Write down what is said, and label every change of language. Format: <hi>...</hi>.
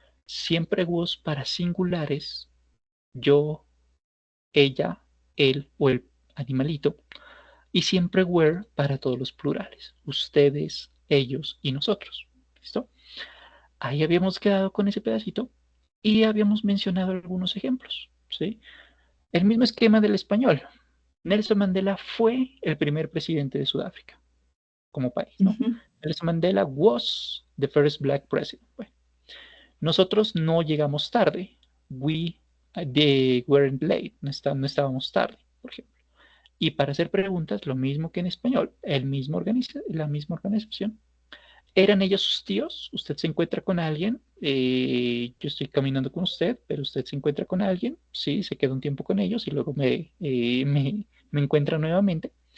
<es>Siempre was para singulares, yo, ella, él o el animalito, y siempre were para todos los plurales, ustedes, ellos y nosotros. ¿Listo? Ahí habíamos quedado con ese pedacito y habíamos mencionado algunos ejemplos, ¿sí? El mismo esquema del español. Nelson Mandela fue el primer presidente de Sudáfrica como país, ¿no?</es> <en>Nelson Mandela was the first black president.</en> <es>Bueno, nosotros no llegamos tarde.</es> <en>They weren't late.</en> <es>No estábamos tarde, por ejemplo. Y para hacer preguntas, lo mismo que en español, la misma organización. ¿Eran ellos sus tíos? Usted se encuentra con alguien, yo estoy caminando con usted, pero usted se encuentra con alguien, sí, se queda un tiempo con ellos y luego me encuentra nuevamente.</es>